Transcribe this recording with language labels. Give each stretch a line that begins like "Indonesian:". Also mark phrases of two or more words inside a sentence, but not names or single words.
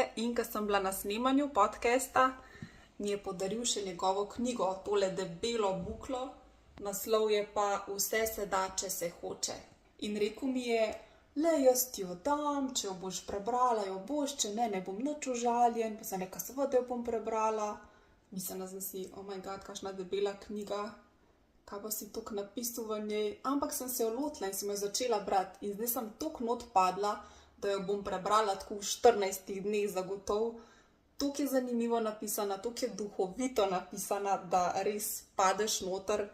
Slovenian: In ko sem bila na snemanju podcasta, mi je podaril še njegovo knjigo, tole debelo buklo. Naslov je pa Vse se da, če se hoče. In rekel mi je, le jaz ti jo dam, če jo boš prebrala, jo boš, če ne, ne bom nič užaljen. Pa sem rekla, seveda jo bom prebrala. Mislim, da sem si,
English: oh my god,
Slovenian: kakšna debela knjiga. Kaj pa si toliko napisal v njej? Ampak sem se jo lotila in sem jo začela brati. In zdaj sem toliko not padla, da jo bom prebrala tako v 14 dneh zagotovo. Toliko je zanimivo napisana, toliko je duhovito napisana, da res padeš noter.